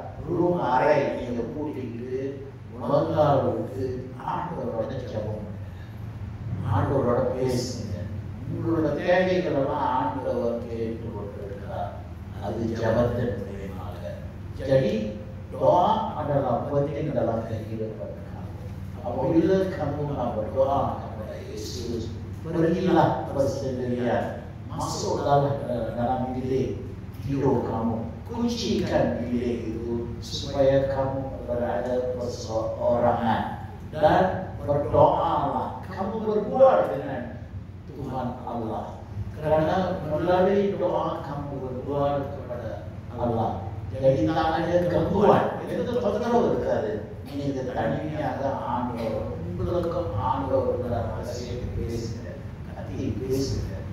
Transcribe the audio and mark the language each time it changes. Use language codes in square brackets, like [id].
[ta] Room அறை நீங்க பூட்டிக்கிட்டு முதல் விட்டு ஆண்டவரோட ஜெபம், ஆண்டவரோட பேசுங்க. உங்களோட தேவைகள் எல்லாம் ஆண்டவர் கேட்டு கொண்டிருக்கிறார். அது ஜெபத்தின் மூலியமாக. [ms] jadi doa adalah penting dalam kehidupan kamu. Apabila kamu berdoa kepada Yesus, pergilah bersendirian, masuk dalam bilik tidur kamu, kuncikan bilik itu supaya kamu berada perseorangan dan berdoalah. Kamu berbuat dengan Tuhan Allah, karena melalui doa kamu berbuat kepada Allah. Jadi tak ada gangguan. Itu betul [ta] இருக்காது. நீங்க தனியாக ஆண்டவர் உங்களுக்கும் ஆண்டவர் ரகசியம் பேசுங்க, கத்தி பேசுங்க.